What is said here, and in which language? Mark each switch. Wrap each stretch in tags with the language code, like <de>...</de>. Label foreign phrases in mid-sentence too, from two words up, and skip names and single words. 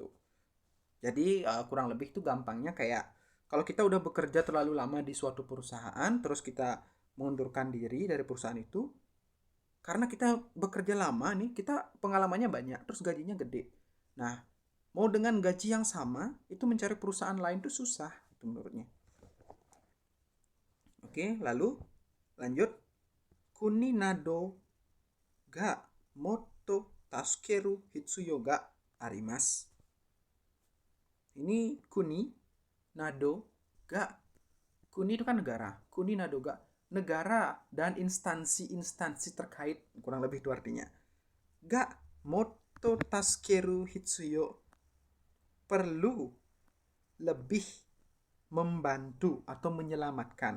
<id>Jadi kurang lebih itu gampangnya kayak kalau kita udah bekerja terlalu lama di suatu perusahaan, terus kita mengundurkan diri dari perusahaan itu, karena kita bekerja lama nih, kita pengalamannya banyak, terus gajinya gede. Nah, mau dengan gaji yang sama, itu mencari perusahaan lain tuh susah, itu menurutnya. Oke, lalu lanjut.</id> <ja>国などがもっと助ける必要があります.</ja> <id>Ini</id> <ja>国、など、が.</ja> <id>Kuni itu kan negara.</id> <ja>国、など、が.</ja> <id>Negara dan instansi-instansi terkait, kurang lebih itu artinya.</id> <ja>がもっと助ける必要,</ja> <id>perlu lebih membantu atau menyelamatkan.</id>